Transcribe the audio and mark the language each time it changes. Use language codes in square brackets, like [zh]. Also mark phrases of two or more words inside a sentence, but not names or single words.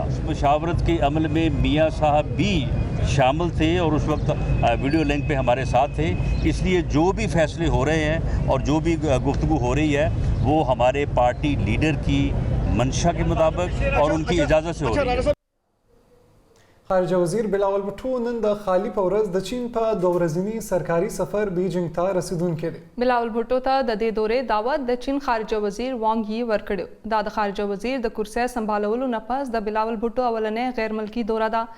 [ur] مشاورت کے عمل میں میاں صاحب بھی شامل تھے اور اس وقت [en] video link [ur] پہ ہمارے ساتھ تھے. اس لیے جو بھی فیصلے ہو رہے ہیں اور جو بھی گفتگو ہو رہی ہے وہ ہمارے [en] party leader [ur] کی منشا کے مطابق اور ان کی اجازت سے ہو رہی ہے. [ps] خارجه وزیر بلاول بھٹو نن د خالی په ورځ د چین په 2 ورځني سرکاري سفر بیجینګ ته رسیدونکی دی. بلاول بھٹو ته د دې دورې دعوت د چین خارجه وزیر وانګ یي ورکړو. دا د خارجه وزیر د کرسۍ سمبالولو نه پس د بلاول بھٹو اولنې غیر ملکی دوره ده.